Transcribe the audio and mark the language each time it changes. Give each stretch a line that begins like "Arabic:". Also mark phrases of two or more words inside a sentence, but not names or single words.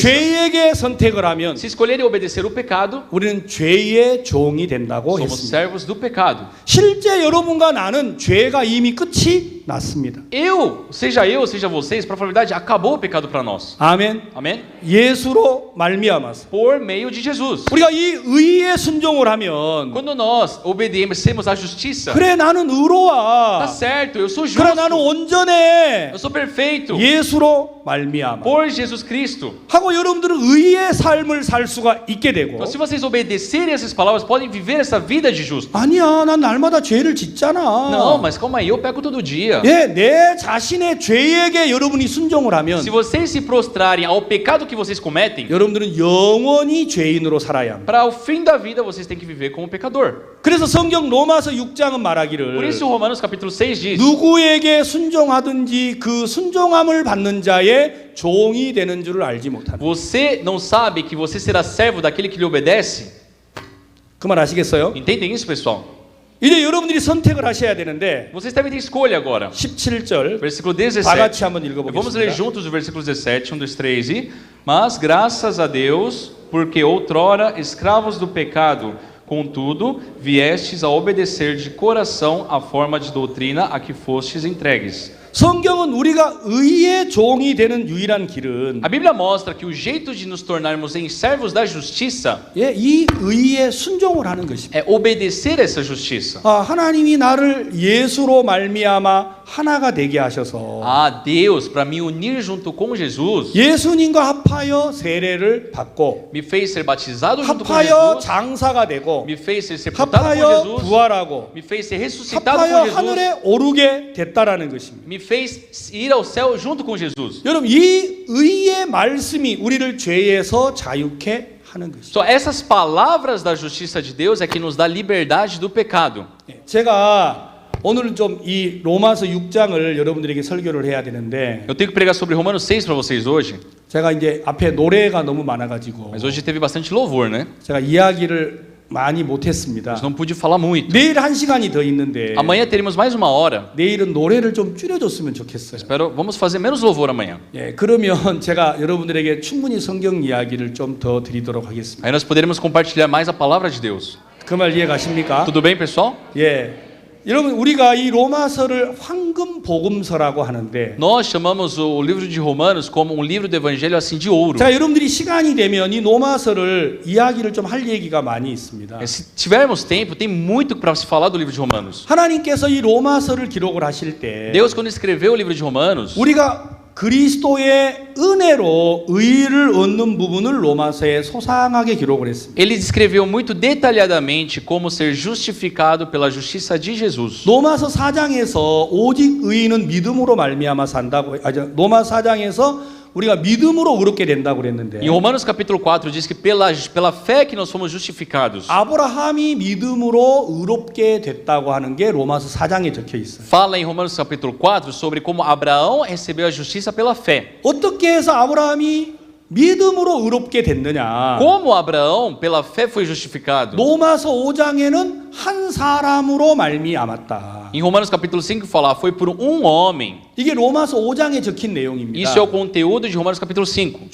Korean: 죄에게 선택을 하면
Portuguese: Se escolherem obedecer o pecado,
Korean: 우리는 죄의 종이 된다고
Portuguese: somos
Korean: 했습니다.
Portuguese: servos do pecado.
Korean: 실제 여러분과 나는 죄가 이미 끝이 났습니다.
Portuguese: seja vocês, para falar a verdade, acabou o pecado para nós.
Korean: 아멘.
Portuguese: Amém?
Korean: 예수로 말미암아서
Portuguese: Por meio de Jesus.
Korean: 우리가 이 의에 순종을 하면
Portuguese: Quando nós obedecemos à justiça,
Korean: 그래 나는
Portuguese: tá
Korean: 의로와
Portuguese: certo, eu sou justo,
Korean: 그래 나는 온전해
Portuguese: eu sou perfeito,
Korean: 예수로 말미암아
Portuguese: por Jesus Cristo.
Korean: 하고 여러분들은 의의 삶을 살 수가 있게 되고
Portuguese: Então, se vocês obedecerem essas palavras, podem viver essa vida de justo.
Korean: 아니야 난 날마다 죄를 짓잖아.
Portuguese: Não, mas calma aí, eu peco todo dia.
Korean: 예, 내 자신의 죄에게 여러분이 순종을 하면
Portuguese: Se vocês se prostrarem ao pecado que vocês cometem,
Korean: 여러분들은 영원히 죄인으로 살아야 합니다.
Portuguese: para o fim da vida vocês têm que viver como pecador.
Korean: 그래서 성경 로마서 6장은
Portuguese: Por
Korean: 말하기를
Portuguese: isso Romanos capítulo 6 diz:
Korean: 누구에게 순종하든지 그 순종함을 받는 자의 종이 되는 줄을 알지 못하는.
Portuguese: Você não sabe que você será servo daquele que lhe obedece?
Korean: 그 말 아시겠어요?
Portuguese: Entendem isso, pessoal?
Korean: 이제 여러분들이 선택을 하셔야 되는데
Portuguese: Vocês devem ter escolha agora.
Korean: 17절
Portuguese: Versículo
Korean: 다
Portuguese: 17.
Korean: 같이 한번
Portuguese: Vamos ler
Korean: 읽어보겠습니다.
Portuguese: juntos o versículo 17, 1, 2, 3 e... Mas graças a Deus, porque outrora escravos do pecado, contudo, viestes a obedecer de coração a forma de doutrina a que fostes entregues.
Korean: 성경은 우리가 의의 종이 되는 유일한 길은
Portuguese: A Bíblia mostra que o jeito de nos tornarmos em servos da justiça
Korean: 예, 이 의에 순종을 하는 것입니다.
Portuguese: é obedecer essa justiça.
Korean: 하나님이 나를 예수로 말미암아 하나가 되게 하셔서
Portuguese: A Deus, para me unir junto com Jesus,
Korean: 예수님과 합하여 세례를 받고
Portuguese: me fez ser batizado junto com
Korean: 합하여
Portuguese: Jesus,
Korean: 장사가 되고
Portuguese: me fez ser sepultado com
Korean: 합하여
Portuguese: Jesus,
Korean: 부활하고
Portuguese: me fez ser ressuscitado
Korean: 합하여
Portuguese: com Jesus,
Korean: 하늘에 오르게 됐다라는 것입니다.
Portuguese: me fez ir ao céu junto com Jesus.
Korean: 여러분 이 의의 말씀이 우리를 죄에서 자유케 하는 것이죠.
Portuguese: Só essas palavras da justiça de Deus é que nos dá liberdade do pecado.
Korean: 제가 오늘 좀 이 로마서 6장을 여러분들에게 설교를 해야 되는데
Portuguese: Eu tenho que pregar sobre Romanos 6 para vocês hoje,
Korean: 제가 이제 앞에 노래가 너무 많아가지고
Portuguese: mas hoje teve bastante louvor, né?
Korean: 제가 이야기를 많이 못했습니다.
Portuguese: Mas não pude falar muito.
Korean: 내일 1시간이 더 있는데
Portuguese: Amanhã teremos mais uma hora.
Korean: 내일은 노래를 좀 줄여줬으면 좋겠어요.
Portuguese: Espero, vamos fazer menos louvor amanhã.
Korean: 예, 그러면 제가 여러분들에게 충분히 성경 이야기를 좀 더 드리도록 하겠습니다.
Portuguese: Aí nós poderemos compartilhar mais a palavra de Deus.
Korean: 그 말 이해 가십니까?
Portuguese: Tudo bem, pessoal?
Korean: 예. 여러분 우리가 이 로마서를 황금 복음서라고 하는데
Portuguese: Nós chamamos o livro de Romanos como um livro do evangelho assim de ouro.
Korean: 자, 여러분들이 시간이 되면 이 로마서를 이야기를 좀 할 얘기가 많이 있습니다.
Portuguese: Se tivermos tempo, tem muito para se falar do livro de Romanos.
Korean: 하나님께서 이 로마서를 기록을 하실 때
Portuguese: Deus, quando escreveu o livro de Romanos,
Korean: 우리가 그리스도의 은혜로 의를 얻는 부분을 로마서에 소상하게 기록을 했습니다.
Portuguese: ele descreveu muito detalhadamente como ser justificado pela justiça de Jesus.
Korean: 로마서 4장에서 오직 의인은 믿음으로 말미암아 산다고 로마 4장에서 우리가 믿음으로 의롭게 된다고 그랬는데
Portuguese: Em Romanos capítulo 4 diz que pela fé que nós fomos justificados.
Korean: 아브라함이 믿음으로 의롭게 됐다고 하는 게 로마서 4장에 적혀 있어요.
Portuguese: Fala em Romanos capítulo 4 sobre como Abraão recebeu a justiça pela fé.
Korean: 어떻게 해서 아브라함이 믿음으로 의롭게 됐느냐?
Portuguese: Como Abraão pela fé foi justificado?
Korean: 로마서 5장에는 한 사람으로 말미암았다.
Portuguese: Em Romanos capítulo 5 fala, foi por um homem.
Korean: 이게 로마서 5장에 적힌 내용입니다.
Portuguese: Isso é o conteúdo de Romanos capítulo 5.